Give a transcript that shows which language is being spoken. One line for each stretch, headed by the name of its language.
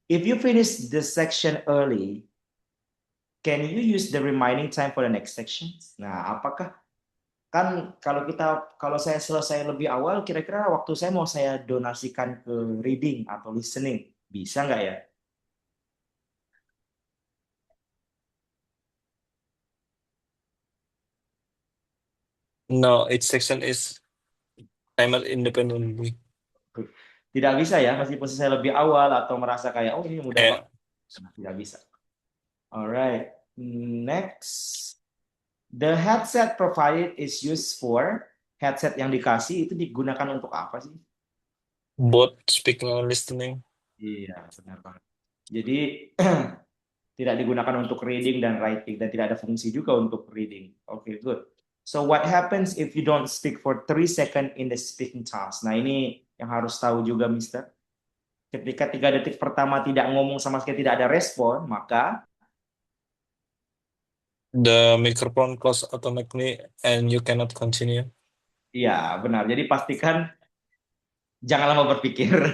English: If you finish this section early, can you use the remaining time for the next sections?
Indonesian: Nah, apakah kan kalau saya selesai lebih awal, kira-kira waktu saya mau saya donasikan ke reading atau listening, bisa nggak ya?
English: No, each section is timer independently.
Indonesian: Tidak bisa ya, meskipun saya lebih awal atau merasa kayak oh ini mudah banget, tidak bisa.
English: Alright, next, the headset provided is used for,
Indonesian: headset yang dikasih itu digunakan untuk apa sih?
English: Both speaking and listening.
Indonesian: Iya, benar banget. Jadi tidak digunakan untuk reading dan writing dan tidak ada fungsi juga untuk reading.
English: Oke, good. So what happens if you don't speak for 3 seconds in the speaking task?
Indonesian: Nah, ini yang harus tahu juga, Mister. Ketika 3 detik pertama tidak ngomong sama sekali, tidak ada respon, maka
English: The microphone close automatically and you cannot continue.
Indonesian: iya, benar. Jadi pastikan jangan lama berpikir.